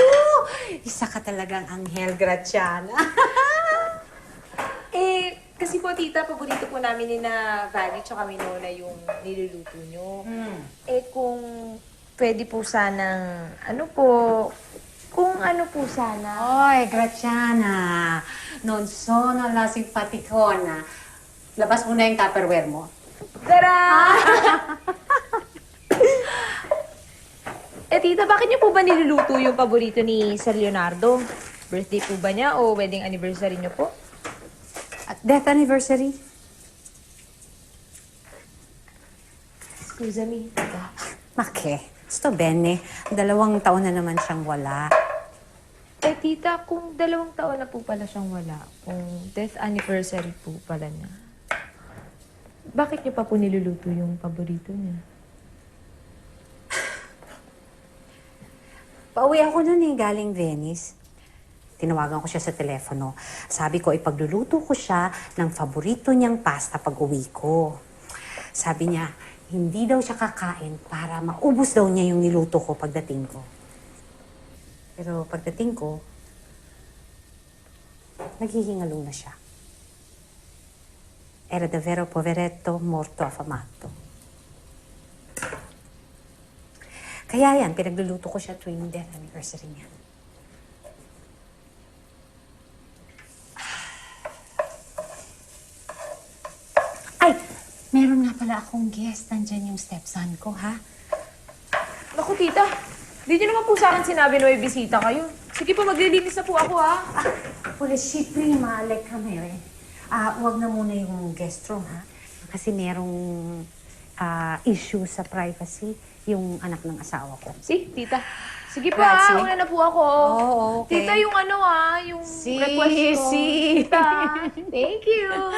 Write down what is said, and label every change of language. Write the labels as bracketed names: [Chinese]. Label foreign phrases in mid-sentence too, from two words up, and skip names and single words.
[Filipino] Isa ka talagang anghel, Graciana. Kasi po, tita, paborito po namin ni na Vanny tsaka Winona yung niluluto nyo. Kung pwede po sanang, kung ano po sana. Oy, Graciana. [Italian] Non sono la simpaticona. [Filipino] Labas mo na yung Tupperware mo. Tara! Tita, bakit niyo po ba niluluto yung paborito ni Sir Leonardo? Birthday po ba niya o [English] wedding anniversary [Filipino] niyo po? At [English] death anniversary. [Italian] Scusa me, tita. Make, sto bene. [Filipino] 2 taon na naman siyang wala. Tita, kung 2 taon na po pala siyang wala, kung [English] death anniversary [Filipino] po pala niya, bakit niyo pa po niluluto yung paborito niya? Pauwi ako nun galing Venice. Tinawagan ko siya sa telepono. Sabi ko, ipagluluto ko siya ng paborito niyang pasta pag uwi ko. Sabi niya, hindi daw siya kakain para maubos daw niya yung niluto ko pagdating ko. Pero pagdating ko, naghihingalo na siya. [Italian] Era davvero poveretto, morto affamato. [Filipino] Kaya yan, pinagluluto ko siya tuwing [English] death anniversary [Filipino] niya. Ay! Meron nga pala akong guest. Nandyan yung stepson ko, ha? Naku, tita. Di niyo naman po sa akin sinabi na may bisita kayo. Sige po, maglilinis na po ako, ha? [Italian] Pues si prima le camere. [Filipino] Huwag na muna yung [English] guest room, [Filipino] ha? Kasi merong issue sa privacy yung anak ng asawa ko. Si, tita. Sige po, [Italian] Grazie. [Filipino] ha? Una na po ako. Oo, okay. Tita, yung yung request ko. Tita, [English] thank you.